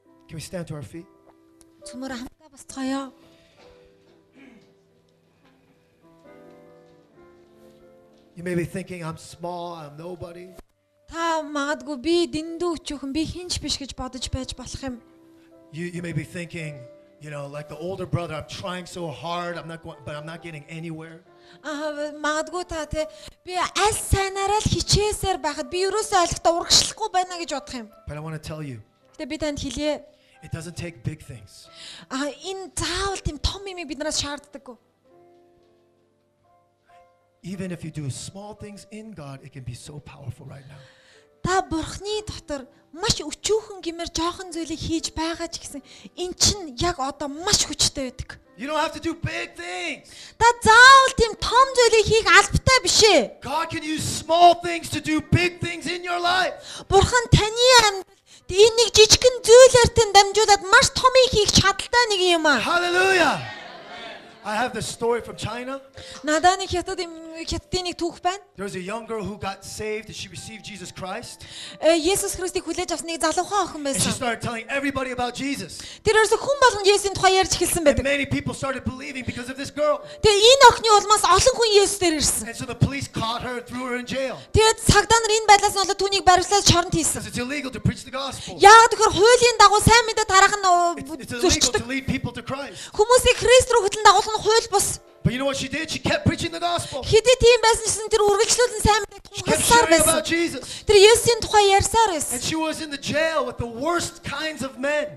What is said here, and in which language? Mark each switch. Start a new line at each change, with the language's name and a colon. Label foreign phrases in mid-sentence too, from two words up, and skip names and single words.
English: Can we stand to our feet?
Mongolian: Цөмөр хамтдаа босцгоё.
English: You may be thinking, I'm small, I'm nobody.
Mongolian: Та магадгүй би дэндүү өчүүхэн би хинч биш гэж бодож байж болох юм.
English: You may be thinking, like the older brother, I'm trying so hard, but I'm not getting anywhere.
Mongolian: Магадгүй та тий би аль сайнараа л хичээсээр байхад би ерөөсөө ойлгохтой урагшлахгүй байна гэж бодох юм.
English: But I want to tell you,
Mongolian: Гэтэ би танд хэлье.
English: it doesn't take big things.
Mongolian: Энэ заавал тийм том юм биднээс шаарддаггүй.
English: Even if you do small things in God, it can be so powerful right now.
Mongolian: Та бурхны дотор маш өчүүхэн гэмээр жоохон зүйлийг хийж байгаа ч гэсэн эн чинь яг одоо маш хүчтэй байдаг.
English: You don't have to do big things.
Mongolian: Та заавал тийм том зүйлийг хийх албатай биш ээ.
English: God can use small things to do big things in your life.
Mongolian: Бурхан таны амьдралд энэ нэг жижигхэн зүйлээртэн дамжуулаад маш томыг хийх чадaltaй нэг юм аа.
English: Hallelujah. I have this story from China.
Mongolian: Надад нэг хятадын нэг түүх байна.
English: There was a young girl who got saved and she received Jesus Christ.
Mongolian: Есүс Христийг хүлээж авсан нэг залуухан охин
English: And she
Mongolian: байсан.
English: started telling everybody about Jesus.
Mongolian: Тэр ерөөсө хүн болгон Есүсийн тухай ярьж эхэлсэн
English: And
Mongolian: байдаг.
English: many people started believing because of this girl.
Mongolian: Тэгээ энэ охины улмаас олон хүн Есүсээр ирсэн.
English: And so the police caught her and threw her in jail.
Mongolian: Тэгээд цагдаа нар энэ байдлаас нь болоод түүнийг баривчлаад шоронд хийсэн.
English: Because it's illegal to preach the gospel.
Mongolian: Яагаад гэхээр хуулийн дагуу сайн мэдээ тарах нь
English: It's illegal
Mongolian: зөрчдөг.
English: to lead people to Christ.
Mongolian: Хүмүүсийг Христ рүү хөтлөн дагуулах нь хууль бус.
English: But you know what she did? She kept preaching the gospel.
Mongolian: Хэдий тийм байсан ч тэр үргэлжлүүлэн сайн мэдээ
English: She kept
Mongolian: тунхагласаар
English: sharing
Mongolian: байсан.
English: about Jesus.
Mongolian: Тэр Есүсийн тухай ярьсаар
English: And
Mongolian: байсан.
English: she was in the jail with the worst kinds of men.